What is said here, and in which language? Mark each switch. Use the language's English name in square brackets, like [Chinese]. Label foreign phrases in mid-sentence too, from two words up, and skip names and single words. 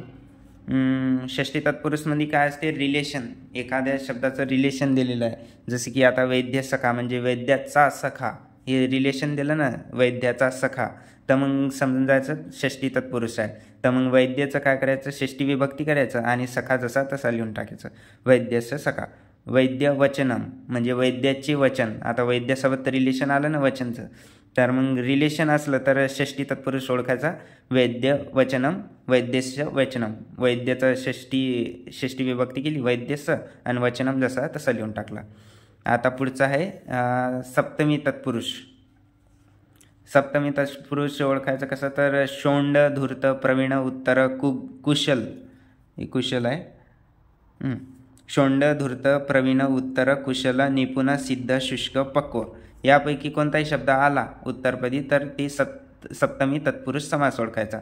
[Marathi] षष्टी तत्पुरुषमध्ये काय असते, रिलेशन. एखाद्या शब्दाचं रिलेशन दिलेलं आहे, जसे की आता [Sanskrit] वैद्य सखा [Marathi] म्हणजे वैद्याचा सखा, हे रिलेशन दिलं ना, वैद्याचा सखा, तर मग समजून जायचं षष्टी तत्पुरुष आहे. तर मग वैद्याचं काय करायचं, षष्टी विभक्ती करायचं आणि सखा जसा तसा लिहून टाकायचं, [Sanskrit] वैद्यस्य सखा. वैद्य वचनम [Marathi] म्हणजे वैद्याचे वचन. आता वैद्यासोबत रिलेशन आलं ना वचनचं, तर मग रिलेशन असलं तर षष्टी तत्पुरुष ओळखायचा, [Sanskrit] वैद्य वचनम, वैद्यस्य वचनम. [Marathi] वैद्याचं षष्टी विभक्ती केली वैद्यस्य आणि वचनम जसा तसा लिहून टाकला. आता पुढचं आहे सप्तमी तत्पुरुष. सप्तमी तत्पुरुष ओळखायचं कसं तर शोंड, धूर्त, प्रवीण, उत्तर, कुशल. हे कुशल आहे. शोंड, धूर्त, प्रवीण, उत्तर, कुशल, निपुण, सिद्ध, शुष्क, पक्व यापैकी कोणताही शब्द आला उत्तरपदी तर ते सप्तमी तत्पुरुष समास ओळखायचा.